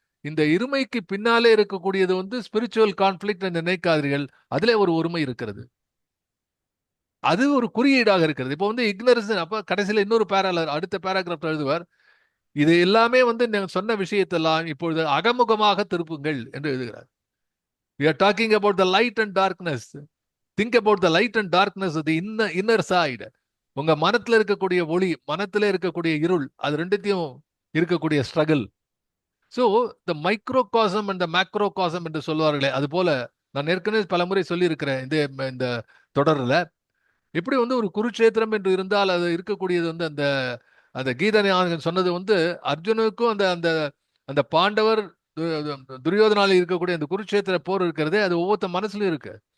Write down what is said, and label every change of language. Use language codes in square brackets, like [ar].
[ta] இந்த இருமைக்கு பின்னாலே இருக்கக்கூடியது வந்து ஸ்பிரிச்சுவல் கான்ஃபிளிக்ட் நினைக்காதீர்கள். அதுல ஒரு ஒருமை இருக்கிறது. அது ஒரு குறியீடாக இருக்கிறது. இப்போ வந்து இக்னரன்ஸ். அப்ப கடைசியில இன்னொரு அடுத்த பேராகிராஃப் எழுதுவார், இது எல்லாமே வந்து சொன்ன விஷயத்தெல்லாம் இப்பொழுது அகமுகமாக திருப்புங்கள் என்று எழுதுகிறார். [en] We are talking about the light and darkness. Think about the light and darkness of the inner side. [ta] உங்க மனத்துல இருக்கக்கூடிய ஒளி, மனத்துல இருக்கக்கூடிய இருள், அது ரெண்டுத்தையும் இருக்கக்கூடிய struggle. [en] so the microcosm and the macrocosm [ta] என்று சொல்வார்களே, அது போல நான் ஏற்கனவே பல முறை சொல்லியிருக்கிறேன் இந்த தொடரில். எப்படி வந்து ஒரு குருட்சேத்திரம் என்று இருந்தால் அது இருக்கக்கூடியது வந்து அந்த கீதனை சொன்னது வந்து அர்ஜுனுக்கும் அந்த பாண்டவர் துரியோதனால இருக்கக்கூடிய அந்த குருட்சேத்திர போர் இருக்கிறதே, அது ஒவ்வொருத்த மனசுலயும் இருக்கு.